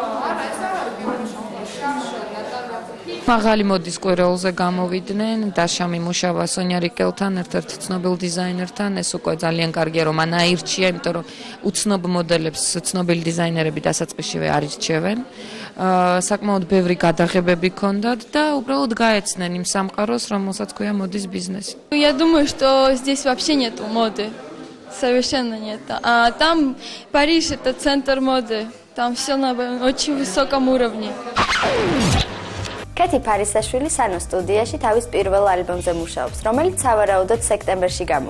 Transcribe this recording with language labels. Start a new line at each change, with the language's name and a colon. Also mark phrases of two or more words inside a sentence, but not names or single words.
Georgian: მაღალი მოდის კვირეულზე გამოვიდნენ, დაშამ იმუშავა სონია რიკელთან, ერთ-ერთ ცნობილ დიზაინერთან, ეს უკვე ძალიან კარგია, რომ მან აირჩია, იმიტომ რომ უცნობ მოდელებს ცნობილი დიზაინერები დასაწყისშივე არ ირჩევენ. საკმაოდ ბევრი გადაღებები ჰქონდათ და უბრალოდ გაეცნენ იმ სამყაროს, რომელსაც ქვია მოდის ბიზნესი.
Russian: Я думаю, что здесь вообще нету моды. Совершенно нет. А там Париж это центр моды. Там все на очень высоком уровне.
Georgian: კეთი ფარისაშვილი სანო სტუდიაში თავის პირველ ალბომზე მუშაობს, რომელიც სავარაუდოდ სექტემბერში გამოვა.